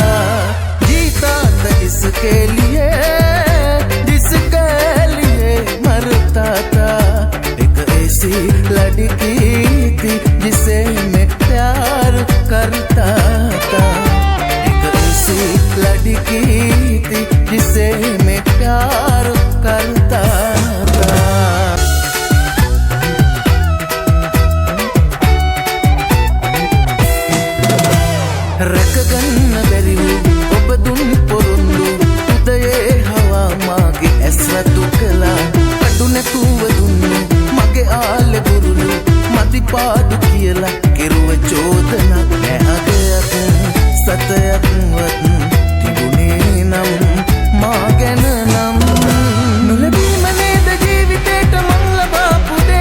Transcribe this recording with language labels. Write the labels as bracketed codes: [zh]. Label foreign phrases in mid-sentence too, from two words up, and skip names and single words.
[hi] जीता था जिसके लिए मरता था। एक ऐसी लड़की थी जिसे मैं प्यार करता था। एक ऐसी लड़की थी जिसे मैं प्यार करता था। [si] රැකගන්න බැරි වූ ඔබ දුන් පොරොන්දු උදයේ හවා මාගේ ඇස් රතු කළා. අඩු නැතුව දුන්නු මගේ ආලේ බුරුලු මදි පාඩු කියලා කෙරුව චෝදනා නැහගයක් සතයක්වත් තිබුණේ නම් මා ගැන නම් නොලැබීම නේද ජීවිතේට මං ලබාපු දේ.